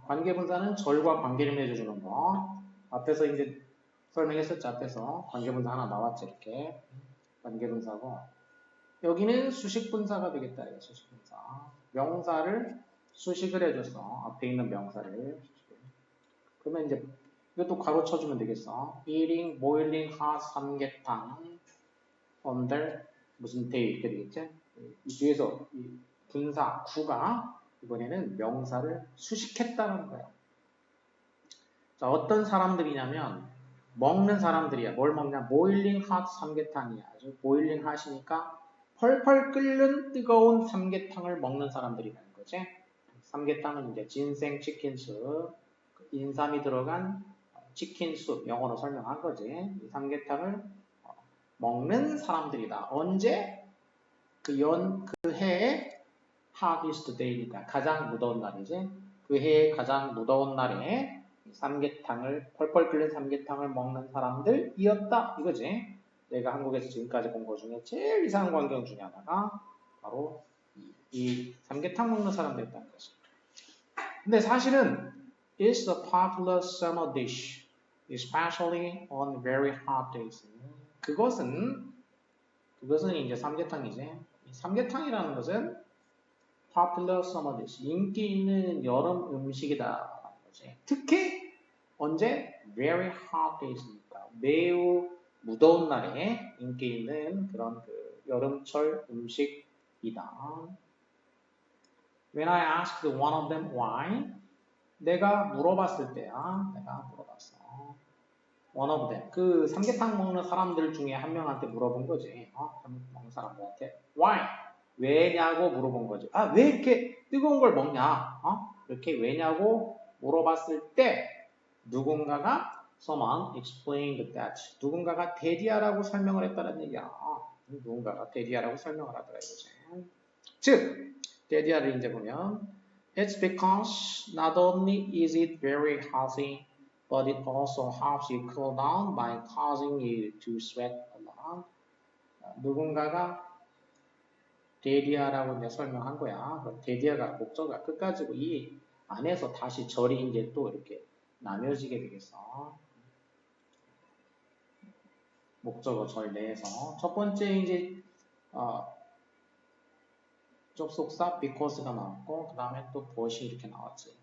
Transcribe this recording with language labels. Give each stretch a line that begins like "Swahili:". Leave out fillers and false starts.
Korean: 관계분사는 절과 관계를 맺어주는 거. 앞에서 이제 설명했었죠. 앞에서 관계분사 하나 나왔죠. 이렇게 관계분사고 여기는 수식분사가 되겠다. 수식분사. 명사를 수식을 해줘서 앞에 있는 명사를 그러면 이제 이것도 괄호 쳐주면 되겠어.
English: eating boiling hot 삼계탕 under
Korean: 무슨
English: day
Korean: 이렇게 되겠지? 이 뒤에서 이 분사 구가 이번에는 명사를 수식했다는 거야. 자, 어떤 사람들이냐면 먹는 사람들이야. 뭘 먹냐?
English: boiling hot 삼계탕이야.
Korean: 아주
English: boiling hot
Korean: 이니까 펄펄 끓는 뜨거운 삼계탕을 먹는 사람들이라는 거지. 삼계탕은 이제 진생 치킨숲, 인삼이 들어간 치킨숲, 영어로 설명한 거지. 이 삼계탕을 먹는 사람들이다. 언제? 그 해에
English: hottest day
Korean: 니까 가장 무더운 날이지. 그 해에 가장 무더운 날에 삼계탕을 펄펄 끓는 삼계탕을 먹는 사람들이었다 이거지. 내가 한국에서 지금까지 본 것 중에 제일 이상한 광경 중에 하나가 바로 이 삼계탕 먹는 사람들이었다는 거지. 근데 사실은
English: it's a popular summer dish, especially on very hot days.
Korean: 그것은 이제 삼계탕이지. 삼계탕이라는 것은
English: popular summer dish,
Korean: 인기 있는 여름 음식이다. 특히 언제?
English: very hot days
Korean: 니까 매우 무더운 날에 인기 있는 그런 그 여름철 음식이다.
English: When I asked one of them why,
Korean: 내가 물어봤을 때야. 내가 물어봤어.
English: one of them.
Korean: 그 삼계탕 먹는 사람들 중에 한 명한테 물어본 거지. 삼계탕 먹는 사람들한테 why? 왜냐고 물어본 거지. 아, 왜 이렇게 뜨거운 걸 먹냐? 이렇게 왜냐고 물어봤을 때 누군가가
English: someone explained that.
Korean: 누군가가 대디하라고 설명을 했다는 얘기야. 누군가가 대디하라고 설명을 하더라 이거지. 즉, 대디하를 이제 보면
English: it's because not only is it very healthy, but it also helps you cool down by causing you to sweat a lot.
Korean: 누군가가 대디하라고 이제 설명한 거야. 대디하가 목적어가 끝까지고 이 안에서 다시 절이 이제 또 이렇게 나뉘어지게 되겠어. 목적어 절 내에서 첫 번째 이제 접속사 because가 나왔고 그 다음에 또 but이 이렇게 나왔지.